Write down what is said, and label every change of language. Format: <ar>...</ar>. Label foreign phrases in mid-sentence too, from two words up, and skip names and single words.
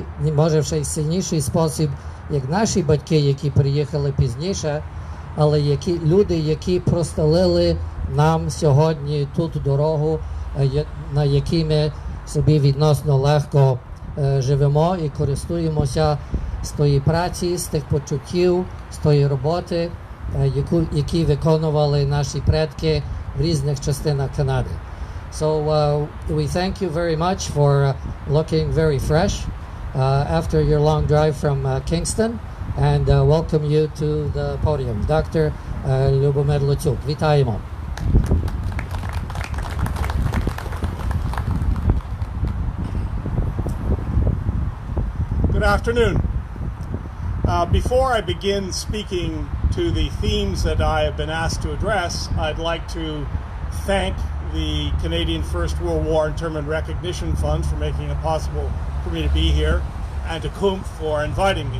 <uk>може в ще й сильніший спосіб, як наші батьки, які приїхали пізніше, але люди, які простелили нам сьогодні тут дорогу, на якій ми собі відносно легко живемо і користуємося з тої праці, з тих почуттів, з тої роботи, які виконували наші предки в різних частинах Канади.</uk> <en>So we thank you very much for looking very fresh after your long drive from Kingston, and welcome you to the podium. Dr.</en> <uk>Любомир Луцюк. Вітаємо.</uk> <en>Good afternoon. Before I begin speaking to the themes that I have been asked to address, I'd like to thank the Canadian First World War Internment Recognition Fund for making it possible for me to be here, and to KUMF for inviting me.</en>